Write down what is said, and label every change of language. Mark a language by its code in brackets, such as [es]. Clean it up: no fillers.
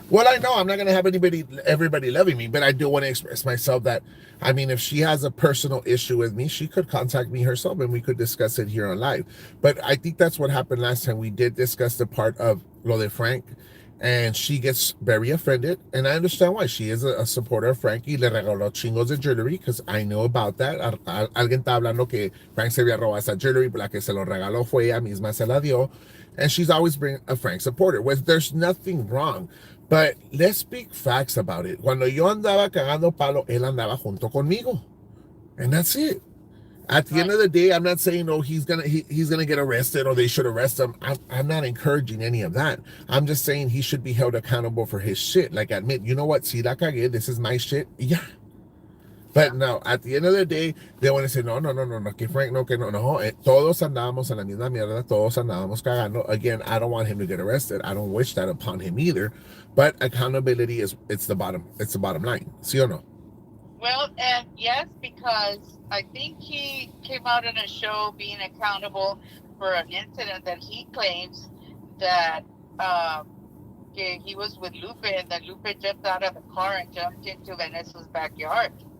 [en] Well, I know I'm not gonna have everybody loving me, but I do want to express myself that, I mean, if she has a personal issue with me, she could contact me herself and we could discuss it here on live. But I think that's what happened last time. We did discuss the part of [es] lo de [en] Frank, and she gets very offended, and I understand why. She is a supporter of Frank [es] y le regaló chingos de [en] jewelry, because I know about that. [es] Alguien está hablando que Frank se había robado esa jewelry, la que se lo regaló fue ella misma, se la dio, [en] and she's always been a Frank supporter, which there's nothing wrong. But let's speak facts about it. [es] Cuando yo andaba cagando palo, él andaba junto conmigo. [en] And that's it. At the end Right. of the day, I'm not saying, oh, he's gonna get arrested or they should arrest him. I'm not encouraging any of that. I'm just saying he should be held accountable for his shit. Like, admit, you know what? [es] Si la cagué, [en] this is my shit. Yeah. But Yeah. no, at the end of the day, they want to say, no, no, no, no, no, [es] que Frank, no, que no, no. Todos andábamos en la misma mierda, todos andábamos cagando. [en] Again, I don't want him to get arrested. I don't wish that upon him either. But accountability it's the bottom line. [es] ¿Sí o no? [en] Well, and yes, because I think he came out in a show being accountable for an incident that he claims that he was with Lupe, and that Lupe jumped out of the car and jumped into Vanessa's backyard.